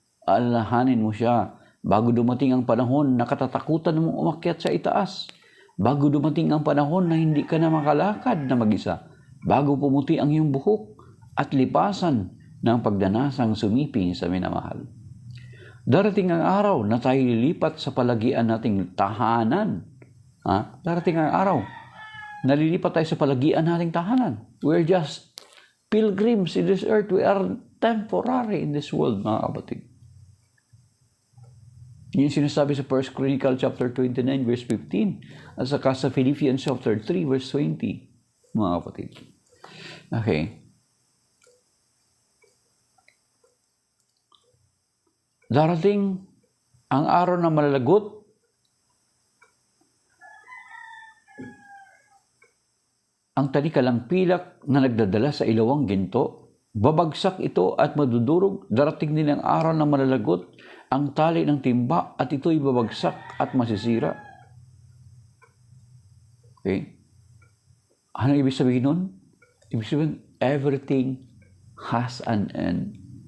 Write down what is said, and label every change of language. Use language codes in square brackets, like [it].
[tl] Alalahanin mo siya bago dumating ang panahon na katatakutan mong umakyat sa itaas, bago dumating ang panahon na hindi ka na makalakad na mag-isa, bago pumuti ang iyong buhok at lipasan ng pagdanasang sumiping sa minamahal. Darating ang araw na tayo lilipat sa palagian nating tahanan. Darating ang araw na lilipat tayo sa palagian nating tahanan. [en] We're just pilgrims in this earth. We are temporary in this world, [tl] mga kapatid. Yun sinasabi sa 1 Chronicle chapter 29 verse 15 at saka sa Philippians chapter 3 verse 20, mga kapatid. Okay. Darating ang araw na malalagot ang tanikalang pilak na nagdadala sa ilawang ginto. Babagsak ito at madudurog. Darating din ang araw na malalagot ang tali ng timba at ito'y babagsak at masisira. Okay? Ano ibig sabihin nun? Ibig sabihin, [en] everything has an end.